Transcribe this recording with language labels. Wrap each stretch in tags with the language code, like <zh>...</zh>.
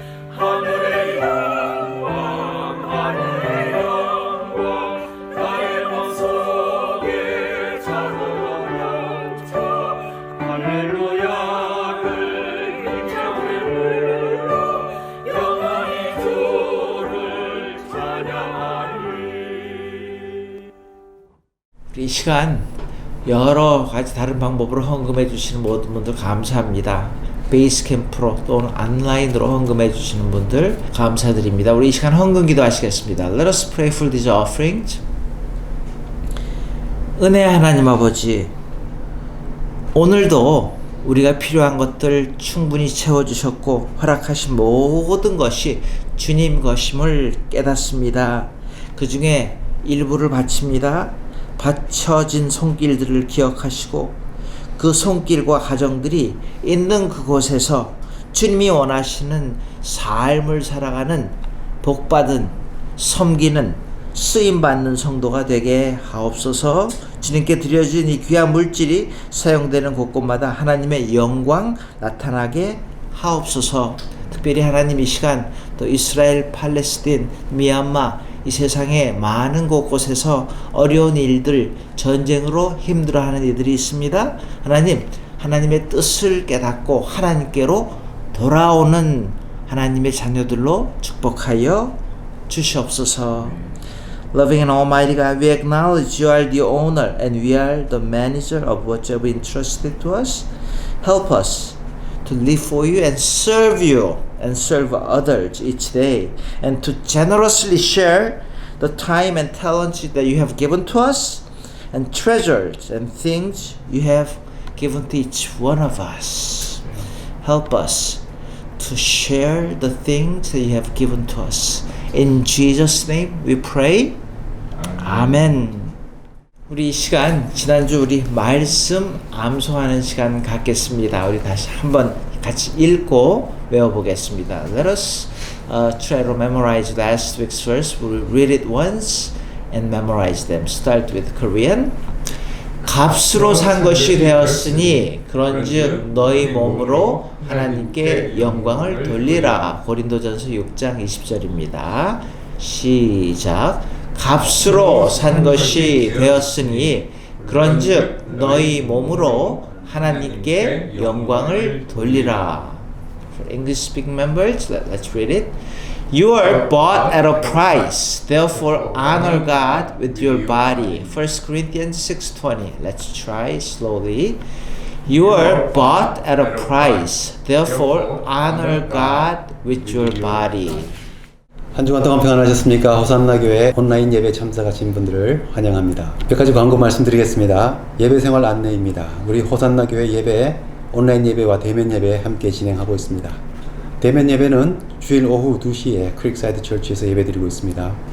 <ko>하늘의 영광 하늘의 영광 나의 맘속에 차고 넘쳐 할렐루야를 힘차게 불러 영원히 주를 찬양하리. 이 시간 여러 가지 다른 방법으로 헌금해 주시는 모든 분들 감사합니다. 베이스 캠프로 또는 온라인으로 헌금해 주시는 분들 감사드립니다. 우리 이 시간 헌금 기도하시겠습니다.</ko> <en>Let us pray for these offerings.</en> <ko>은혜 하나님 아버지, 오늘도 우리가 필요한 것들 충분히 채워주셨고 허락하신 모든 것이 주님 것임을 깨닫습니다. 그 중에 일부를 바칩니다. 바쳐진 손길들을 기억하시고 그 손길과 가정들이 있는 그곳에서 주님이 원하시는 삶을 살아가는 복받은 섬기는 쓰임받는 성도가 되게 하옵소서. 주님께 드려진 이 귀한 물질이 사용되는 곳곳마다 하나님의 영광 나타나게 하옵소서. 특별히 하나님 이 시간 또 이스라엘, 팔레스틴, 미얀마 이 세상의 많은 곳곳에서 어려운 일들, 전쟁으로 힘들어하는 이들이 있습니다. 하나님, 하나님의 뜻을 깨닫고 하나님께로 돌아오는 하나님의 자녀들로 축복하여 주시옵소서.</ko> <en>Loving and Almighty God, we acknowledge you are the owner and we are the manager of what you have entrusted to us. Help us to live for you and serve others each day, and to generously share the time and talents that you have given to us, and treasures and things you have given to each one of us. Help us to share the things that you have given to us. In Jesus' name we pray. 아멘.</en> <ko>우리 이 시간, 지난주 우리 말씀 암송하는 시간 갖겠습니다. 우리 다시 한번 같이 읽고 외워보겠습니다.</ko> <en>Let us try to memorize last week's verse. We'll read it once and memorize them. Start with Korean.</en> <ko>값으로 산 것이 되었으니 그런즉 너희 몸으로 하나님께 영광을 돌리라. 고린도전서 6장 20절입니다. 시작. 값으로 산 것이 되었으니 그런즉 너희 몸으로 하나님께 영광을 돌리라.</ko> <en>For English speaking members, let's read it. You are bought at a price, therefore honor God with your body. 1 Corinthians 6:20. Let's try slowly. You are bought at a price, therefore honor God with your body.</en> <ko>한 주간 동안 평안하셨습니까? 호산나 교회 온라인 예배 참석하신 분들을 환영합니다. 몇 가지 광고 말씀드리겠습니다. 예배 생활 안내입니다. 우리 호산나 교회 예배 온라인 예배와 대면 예배 함께 진행하고 있습니다. 대면 예배는 주일 오후 2시에 크릭사이드 처치에서 예배드리고 있습니다.</ko>